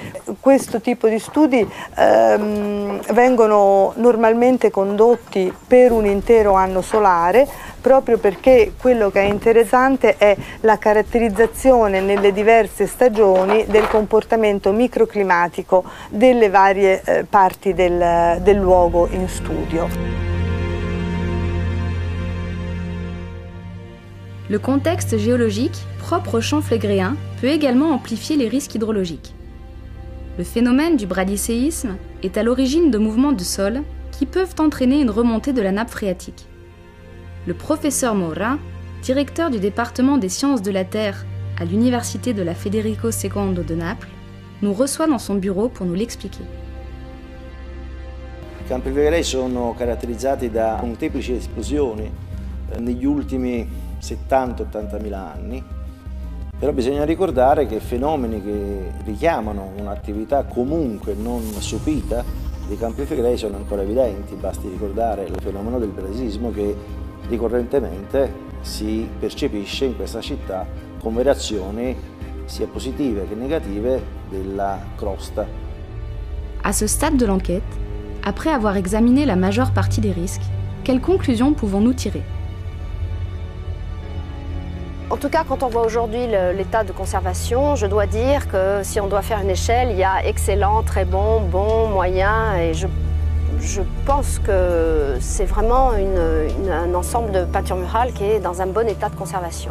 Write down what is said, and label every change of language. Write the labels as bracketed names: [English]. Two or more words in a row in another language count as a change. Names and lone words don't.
[Italian] Questo tipo di studi vengono normalmente condotti per un intero anno solare, proprio perché quello che è interessante è la caratterizzazione nelle diverse stagioni del comportamento microclimatico delle varie parti del luogo in studio. [French] Le contexte géologique propre aux champs flégréens peut également amplifier les risques hydrologiques. Le phénomène du bradyséisme est à l'origine de mouvements de sol qui peuvent entraîner une remontée de la nappe phréatique. Le professeur Moura, directeur du département des sciences de la Terre à l'université de la Federico II de Naples, nous reçoit dans son bureau pour nous l'expliquer. [Italian] I Campi Flegrei sono caratterizzati da molteplici esplosioni negli ultimi 70-80 mila anni, però bisogna ricordare che fenomeni che richiamano un'attività comunque non sopita dei Campi Flegrei sono ancora evidenti. Basti ricordare il fenomeno del bradisismo che ricorrentemente si percepisce in questa città con variazioni sia positive che negative della crosta. [French] À ce stade de l'enquête, après avoir examiné la majeure partie des risques, quelles conclusions pouvons-nous tirer ? En tout cas, quand on voit aujourd'hui l'état de conservation, je dois dire que si on doit faire une échelle, il y a excellent, très bon, bon, moyen, et je pense que c'est vraiment un ensemble de peintures murales qui est dans un bon état de conservation.